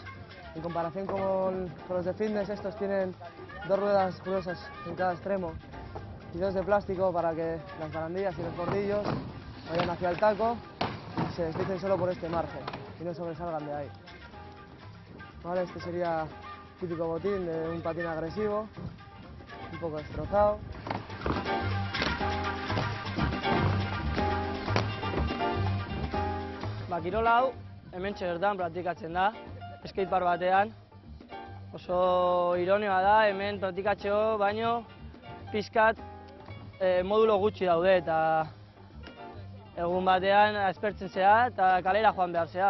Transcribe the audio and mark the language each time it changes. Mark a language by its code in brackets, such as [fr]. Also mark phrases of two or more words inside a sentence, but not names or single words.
[es] En comparación con los de fitness, estos tienen dos ruedas gruesas en cada extremo y dos de plástico para que las barandillas y los bordillos vayan hacia el taco y se deslicen solo por este margen y no sobresalgan de ahí. Vale, este sería típico botín de un patín agresivo, un poco destrozado. [eu] Kirola hau hementxe bertan praktikatzen da, skatepark batean. Oso ironioa da, hemen praktikatzeko baino pixkat modulo gutxi daude eta egun batean aspertzen zea eta kalera joan behar zea.